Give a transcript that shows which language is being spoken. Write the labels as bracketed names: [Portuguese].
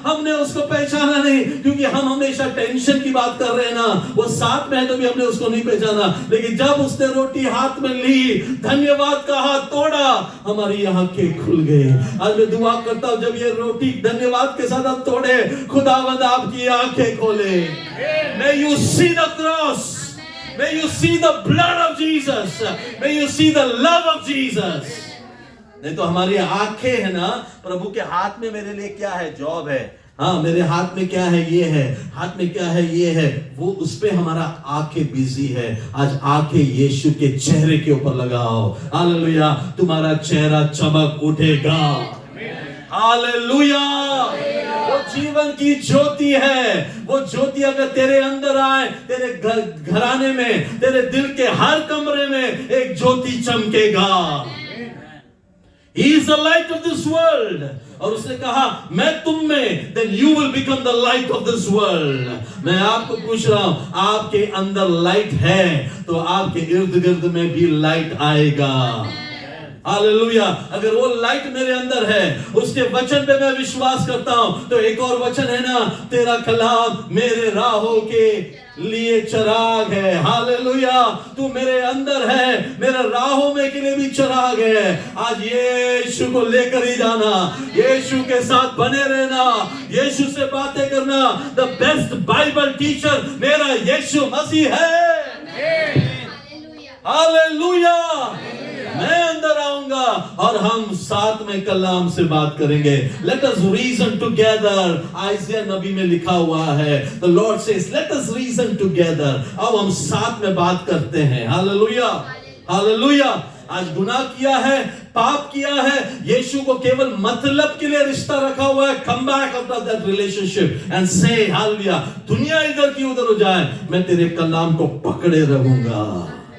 [Hindi] हमने उसको पहचाना नहीं क्योंकि हम हमेशा टेंशन की बात कर रहे हैं ना। वो साथ में है तो भी हमने उसको नहीं पहचाना। लेकिन जब उसने रोटी हाथ में ली, धन्यवाद का हाथ तोड़ा, हमारी आंखें खुल गई। आज मैं दुआ करता हूं जब ये रोटी धन्यवाद के साथ आप तोड़े, खुदावंद आपकी आंखें खोले। [English] May you see the cross, may you see the blood of Jesus, may you see the love of Jesus. [Hindi] नहीं तो हमारी आंखें है ना, प्रभु के हाथ में मेरे लिए क्या है, जॉब है, हाँ मेरे हाथ में क्या है, ये है, हाथ में क्या है, ये है, वो उस पे हमारा आंखें बिजी है। आज आंखें यीशु के चेहरे के ऊपर लगाओ। हालेलुया, तुम्हारा चेहरा चमक उठेगा। हालेलुया, वो जीवन की ज्योति है। वो ज्योति अगर तेरे अंदर आए, तेरे घराने में, तेरे दिल के हर कमरे में एक ज्योति चमकेगा। [English] He is the light of this world. [Hindi] और उसने कहा मैं तुम में, [English] then you will become the light of this world. [Hindi] मैं आपको पूछ रहा हूं, आपके अंदर लाइट है तो आपके इर्द गिर्द में भी लाइट आएगा। हालेलुया, अगर वो लाइट मेरे अंदर है, उसके वचन पे मैं विश्वास करता हूं, तो एक और वचन है ना, तेरा कलाम मेरे राहों के लिए चिराग है। हालेलुया, तू मेरे अंदर है, मेरे राहों में के लिए भी चिराग है। आज यीशु को लेकर ही जाना, यीशु के साथ बने रहना, यीशु से बातें करना। [English] the best Bible teacher [Hindi] मेरा यीशु मसीह है। हालेलुया, मैं अंदर आऊंगा और हम साथ में कलाम से बात करेंगे। [English] Let us reason together. [Hindi] आइज़िया नबी में लिखा हुआ है, [English] The Lord says, Let us reason together. [Hindi] अब हम साथ में बात करते हैं। Hallelujah, hallelujah. आज गुनाह किया है, पाप किया है, यीशु को केवल मतलब के लिए रिश्ता रखा हुआ है। [English] Come back after that relationship and say, [Hindi] hallelujah, दुनिया इधर की उधर हो जाए, मैं तेरे कलाम को पकड़े रहूंगा।